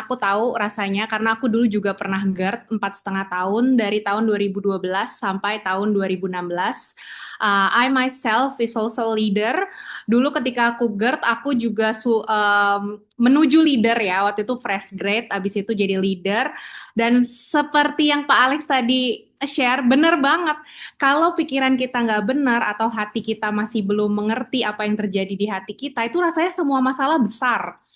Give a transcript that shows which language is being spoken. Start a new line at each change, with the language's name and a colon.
Indonesian: Aku tahu rasanya karena aku dulu juga pernah GERD 4,5 tahun dari tahun 2012 sampai tahun 2016.
English: I myself is also a leader.
Indonesian: Dulu ketika aku GERD, aku juga menuju leader ya. Waktu itu fresh grade, abis itu jadi leader. Dan seperti yang Pak Alex tadi share, benar banget. Kalau pikiran kita nggak benar atau hati kita masih belum mengerti apa yang terjadi di hati kita, itu rasanya semua masalah besar.